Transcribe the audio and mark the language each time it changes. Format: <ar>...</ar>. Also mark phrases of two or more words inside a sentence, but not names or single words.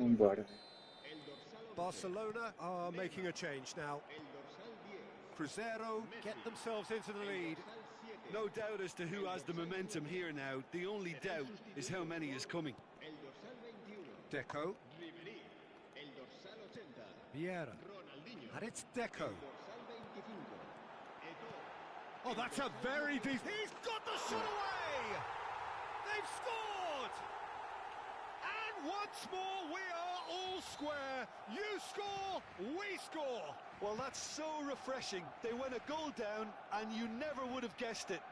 <pt>Vambora, velho.</pt> <es>El dorsal 11.</es> <en>Barcelona are making a change now.</en> <es>El dorsal 10.</es> <en>Cruzeiro get themselves into the lead.</en> <es>Dorsal 7.</es> <en>No doubt as to who has the momentum here now. The only doubt is how many is coming.</en> <es>El dorsal 21. Deco, Ribery. El dorsal 80. Vieira, Ronaldinho.</es> <en>and it's Deco.</en> <es>El dorsal 25. Eto'o.</es> <en>Oh, that's a very decent... He's got the shot away! They've scored! And once more, we are all square. You score, we score. Well, that's so refreshing. They went a goal down, and you never would have guessed it.</en>